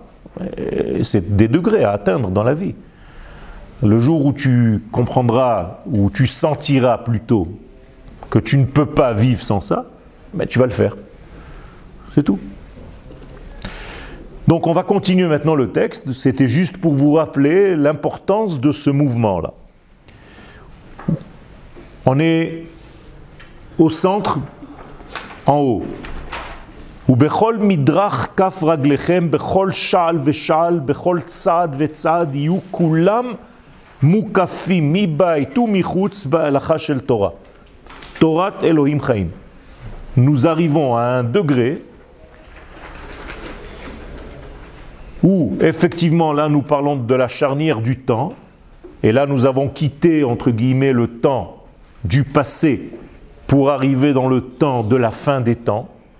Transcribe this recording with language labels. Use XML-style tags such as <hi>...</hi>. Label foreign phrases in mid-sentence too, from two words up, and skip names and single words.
<fr>C'est des degrés à atteindre dans la vie. Le jour où tu comprendras, ou tu sentiras plutôt, que tu ne peux pas vivre sans ça, ben tu vas le faire. C'est tout. Donc on va continuer maintenant le texte. C'était juste pour vous rappeler l'importance de ce mouvement-là. On est au centre, en haut.</fr> <he>ובכל מדרך כף רגליכם, בכל שעל ושעל, בכל צעד וצעד, יהיו כולם מוקפים מבית ומחוץ בהלכה של תורה. תורת אלוהים חיים.</he> <fr>Nous arrivons à un degré où, effectivement, là nous parlons de la charnière du temps, et là nous avons quitté, entre guillemets, le temps du passé pour arriver dans le temps de la fin des temps.</fr>